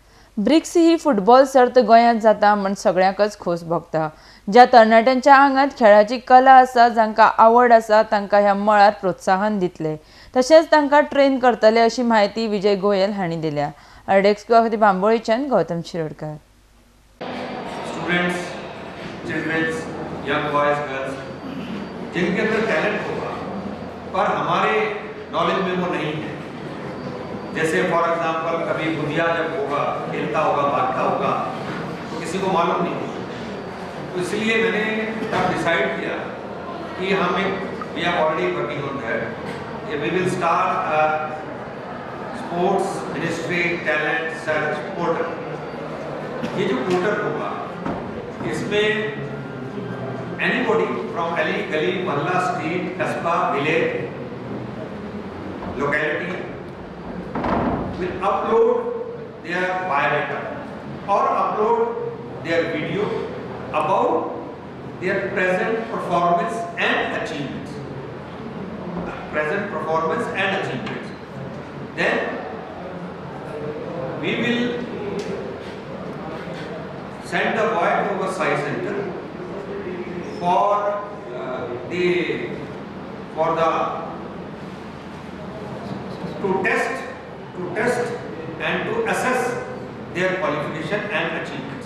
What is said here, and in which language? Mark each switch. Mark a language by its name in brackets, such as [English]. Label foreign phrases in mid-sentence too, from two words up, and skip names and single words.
[Konkani] ब्रिक्स ही फुटबॉल सर्त गोंयांत जाता म्हण सगळ्यांकच खोस भोगता। ज्या तरणाट्यांच्या आंगात खेळाची कला आसा, जांकां आवड आसा, तांकां ह्या मळार प्रोत्साहन दितले, तशेंच तांकां ट्रेन करतले अशी माहिती विजय गोयल हांणी दिल्या। अर्डेक्स बांबोळीच्यान गौतम शिरोडकर। [English] Students, children, young boys, girls, [Hindi] जिनके अंदर टैलेंट होगा पर हमारे नॉलेज में वो नहीं है। जैसे [English] for example [Hindi] कभी बुधिया जब होगा, खेलता होगा, भागता होगा, तो किसी को मालूम नहीं होगा। तो इसलिए मैंने तब डिसाइड किया कि हम एक [English] We are already working on that, we will start Sports Ministry Talent Search Portal. [Hindi] ये जो पोर्टल होगा इसमें [English] anybody from [Hindi] गली गली मोहल्ला [English] स्ट्रीट कस्बा विलेज locality will upload their biodata or upload their video about their present performance and achievements. Then we will send the boy to our science center for the to test and to assess their qualification and achievements.